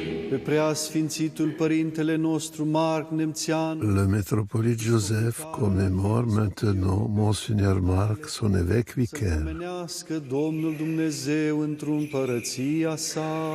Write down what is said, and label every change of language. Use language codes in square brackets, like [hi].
[ro] Pe prea sfințitul Părintele nostru Marc Nemțian, [fr] Le métropolite Joseph commémore maintenant Monseigneur Marc, son évêque vicaire. [ro] menească Domnul Dumnezeu într-o împărăția sa.